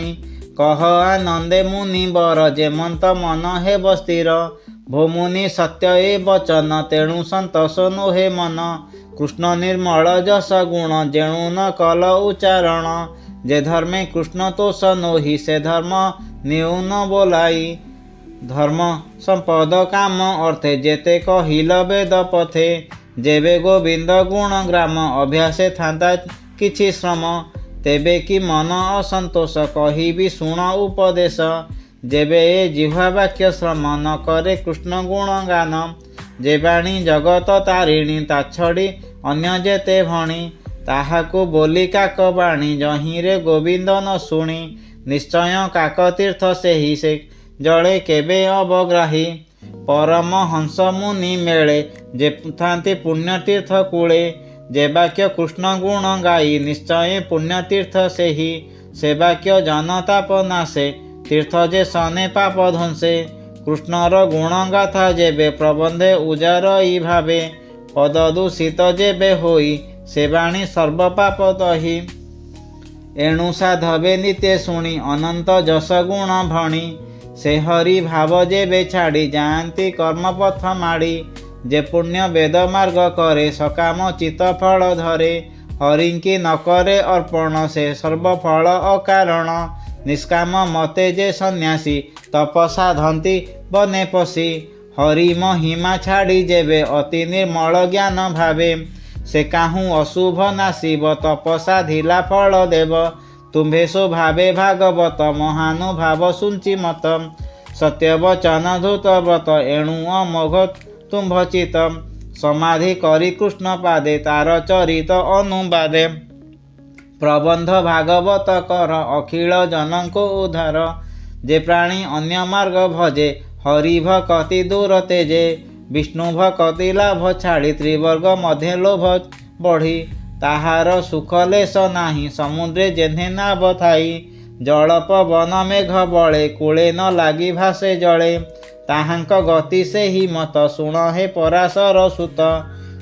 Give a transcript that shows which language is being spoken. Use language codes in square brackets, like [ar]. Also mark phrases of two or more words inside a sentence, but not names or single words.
[or] କହ ଆନନ୍ଦେ ମୁନି ବର ଜେମନ୍ତ ମନ ହେ ସ୍ଥିର, ଭୋ ମୁନି ସତ୍ୟ ଏ ବଚନ ତେଣୁ ସନ୍ତୋଷ ନୋହେ ମନ। କୃଷ୍ଣ ନିର୍ମଲ ଜସ ଗୁଣ ଜେଣୁ ନ କଲ ଉଚ୍ଚାରଣ, ଜେ ଧର୍ମେ କୃଷ୍ଣ ତୋ ସନୋହୀ ସେ ଧର୍ମ ନ୍ୟୂନ ବୋଲାଈ। ଧର୍ମ ସମ୍ପଦ କାମ ଅର୍ଥେ ଜେତେ କହିଲ ବେଦ ପଥେ, ଜେବେ ଗୋବିନ୍ଦ ଗୁଣ ଗ୍ରାମ ଅଭ୍ୟାସେ ଥାନ୍ତା କିଛି ଶ୍ରମ। ତେବେ କି ମନ ଅସନ୍ତୋଷ କହିବୀ ଶୁଣ ଉପଦେଶ, ଜେବେ ଏ ଜିହ୍ୱା ବାକ୍ୟ ଶ୍ରମ ନ କରେ କୃଷ୍ଣ ଗୁଣ ଗାନ। ଜେ ବାଣୀ ଜଗତ ତାରିଣୀ ତା ଛଡ଼ି ଅନ୍ୟ ଜେତେ ଭଣୀ, ତାହାକୁ ବୋଲି କାକ ବାଣୀ ଜହିରେ ଗୋବିନ୍ଦ ନ ଶୁଣୀ। ନିଶ୍ଚୟ କାକ ତୀର୍ଥ ସେହି ସେ ଜଡ଼େ କେବେ ଅବଗ୍ରାହୀ, ପରମ ହଂସ ମୁନି ମେଲେ ଜେ ଥାନ୍ତୀ ପୁଣ୍ୟ ତୀର୍ଥ କୂଲେ। ଜେ ବାକ୍ୟ କୃଷ୍ଣ ଗୁଣ ଗାଈ ନିଶ୍ଚୟ ପୁଣ୍ୟ ତୀର୍ଥ ସେହି, ସେ ବାକ୍ୟ ଜନତାପ ନାଶେ ତୀର୍ଥ ଜେ ସନେ ପାପ ଧ୍ୱଂସେ। କୃଷ୍ଣର ଗୁଣ ଗାଥା ଜେବେ ପ୍ରବନ୍ଧେ ଉଜାର ଈ ଭାବେ, ପଦ ଦୂଷିତ ଜେବେ ହୋଈ ସେ ବାଣୀ ସର୍ବ ପାପ ଦହୀ। ଏଣୁ ସାଧବେ ନିତ୍ୟ ଶୁଣୀ ଅନନ୍ତ ଜସ ଗୁଣ ଭଣୀ, ସେ ହରି ଭାବ ଜେବେ ଛାଡ଼ୀ ଜାତୀ କର୍ମ ପଥ ମାଡ଼ୀ। ଜେ ପୁଣ୍ୟ ବେଦ ମାର୍ଗ କରେ ସକାମ ଚିତ ଫଲ ଧରେ, ହରିଙ୍କୀ ନ କରେ ଅର୍ପଣ ସେ ସର୍ବ ଫଲ ଅକାରଣ। ନିଷ୍କାମ ମତେ ଜେ ସନ୍ୟାସୀ ତପସା ଧନ୍ତୀ ବନେ ପସୀ, ହରି ମହିମା ଛାଡ଼ୀ ଜେବେ ଅତି ନିର୍ମଲ ଜ୍ଞାନ ଭାବେ। ସେ କାହୂ ଅଶୁଭ ନାଶିବ ତପସା ଧିଲା ଫଲ ଦେବ, ତୁମ୍ଭେ ସ୍ୱଭାବେ ଭାଗବତ ମହାନୁଭାବ ସୁଞ୍ଚୀ ମତ। ସତ୍ୟ ବଚନ ଧୂତ ବ୍ରତ ଏଣୁ ଅମୋଘ ତୁମ୍ଭ ଚିତ, ସମାଧି କରୀ କୃଷ୍ଣ ପାଦେ ତାର ଚରିତ ଅନୁବାଦେ। ପ୍ରବନ୍ଧ ଭାଗବତ କର ଅଖିଲ ଜନକୋ ଉଦ୍ଧାର, ଜେ ପ୍ରାଣୀ ଅନ୍ୟ ମାର୍ଗ ଭଜେ ହରି ଭକ୍ତି ଦୂର ତେଜେ। ବିଷ୍ଣୁ ଭକ୍ତି ଲାଭ ଛାଡ଼ୀ ତ୍ରିବର୍ଗ ମଧ୍ୟ ଲୋଭ ବଢ଼ୀ, ତାହାର ସୁଖ ଲେଶ ନାହୀ ସମୁଦ୍ରେ ଜେନ୍ହେ ନାବ ଥାଈ। ଜଲ ପବନ ମେଘ ବଳେ କୂଲେ ନ ଲାଗୀ ଭାସେ ଜଳେ, ତାହାଙ୍କ ଗତି ସେ ହୀ ମତ ଶୁଣ ହେ ପରାଶର ସୁତ।